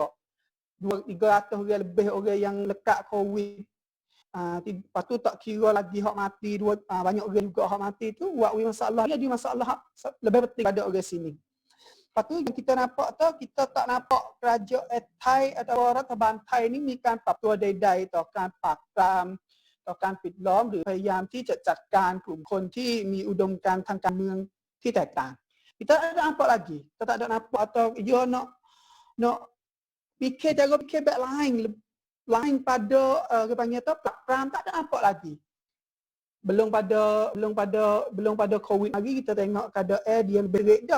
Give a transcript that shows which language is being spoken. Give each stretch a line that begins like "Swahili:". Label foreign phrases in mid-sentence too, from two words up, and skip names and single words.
Malay: 300 orang lebih orang yang lekat COVID. Lepas tu tak kira lagi hak mati banyak orang juga hak mati tu buat masalah dia masalah lebih penting pada orang sini. Lepas tu yang kita nampak tu, kita tak nampak kerajaan Thai atau
Thai: รัฐบาล Thai นี่มีการปรับตัวใดๆต่อการปราบปรามต่อการปิดล้อมหรือพยายามที่จะจัดการกลุ่มคนที่มีอุดมการณ์ทางการเมืองที่แตกต่าง
Malay: Kita tak ada nampak lagi. Kita tak ada nampak atau dia nak fikir cara fikir baik lain pada dia panggil tu pram tak ada nampak lagi. Belum pada COVID lagi kita tengok keadaan dia lebih baik dah.